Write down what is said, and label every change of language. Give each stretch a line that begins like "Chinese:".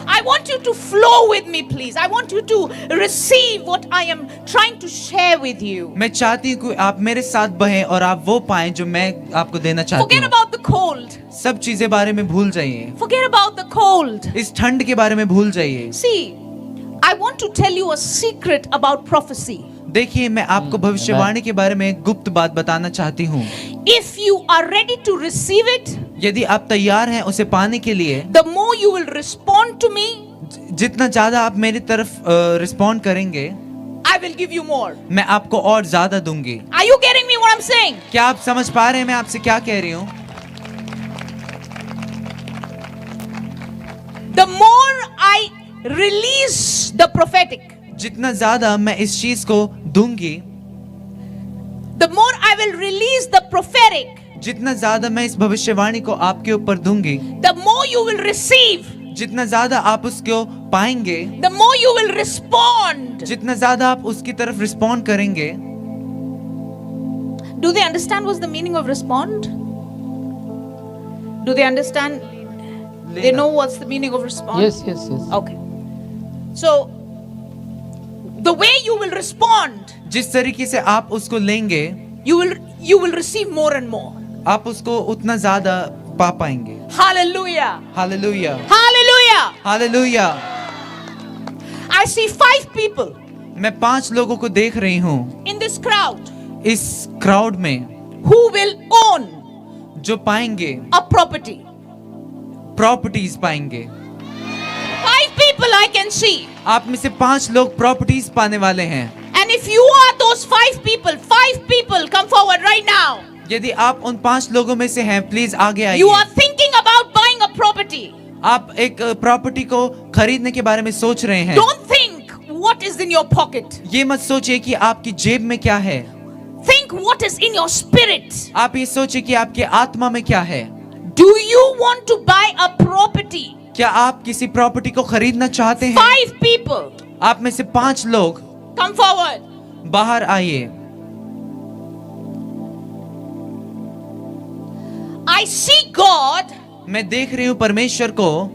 English: I want you to flow with me, please. I want you to receive what I am trying to share with you.
Hindi: मैं चाहती हूँ कि आप मेरे साथ बहें और आप वो पाएं जो मैं आपको देना चाहती
English: Forget
Hindi: हूँ।
English: about the cold.
Hindi: सब चीजें बारे में भूल जाइए।
English: Forget about the cold.
Hindi: इस ठंड के बारे में भूल जाइए।
English: See, I want to tell you a secret about prophecy.
Hindi: देखिए, मैं आपको भविष्यवाणी के बारे में एक गुप्त बात बताना चाहती हूँ।
English: If you are ready to receive it,
Hindi: यदि आप तैयार हैं उसे पाने के लिए,
English: the more you will respond to me,
Hindi: जितना ज्यादा आप मेरी तरफ रिस्पॉन्ड करेंगे,
English: I will give you more.
Hindi: मैं आपको और ज्यादा दूंगी।
English: Are you getting me what I'm saying?
Hindi: क्या आप समझ पा रहे हैं मैं आपसे क्या कह रही हूँ?
English: The more I release the prophetic,
Hindi: जितना ज्यादा मैं इस चीज को दूंगी,
English: the more I will release the prophetic,
Hindi: जितना ज्यादा मैं इस भविष्यवाणी को आपके ऊपर दूंगी,
English: the more you will receive,
Hindi: जितना ज्यादा आप उसको पाएंगे,
English: the more you will respond.
Hindi: जितना ज्यादा आप उसकी तरफ रिस्पॉन्ड करेंगे।
English: Do they understand what's the meaning of respond? Do they understand? They know what's the meaning of respond? Yes. Okay. So, the way you will respond,
Hindi: जिस तरीके से आप उसको लेंगे,
English: you will receive more and more.
Hindi: आप उसको उतना ज्यादा पा पाएंगे।
English: Hallelujah.
Hindi: Hallelujah,
English: Hallelujah.
Hindi: Hallelujah.
English: I see 5 people
Hindi: मैं 5 लोगों को देख रही हूँ
English: in this crowd
Hindi: इस क्राउड में,
English: who will own
Hindi: जो पाएंगे,
English: a property.
Hindi: प्रॉपर्टीज पाएंगे।
English: 5 people, are I can see.
Hindi: आप में से 5 लोग प्रॉपर्टीज पाने वाले हैं।
English: And if you are those 5 people, come forward right now.
Hindi: यदि आप उन 5 लोगों में से हैं, प्लीज आगे
English: You are
Hindi: आइए।
English: thinking about buying a property.
Hindi: आप एक प्रॉपर्टी को खरीदने के बारे में सोच रहे हैं।
English: Don't think what is in your pocket.
Hindi: ये मत सोचिए कि आपकी जेब में क्या है,
English: Think what is in your spirit.
Hindi: आप ये सोचिए कि आपके आत्मा में क्या है।
English: Do you want to buy a property?
Hindi: क्या आप किसी प्रॉपर्टी को खरीदना चाहते हैं?
English: 5 people,
Hindi: आप में से 5 लोग
English: come forward.
Hindi: बाहर आइए।
English: I see God
Hindi: मैं देख रही हूँ परमेश्वर को,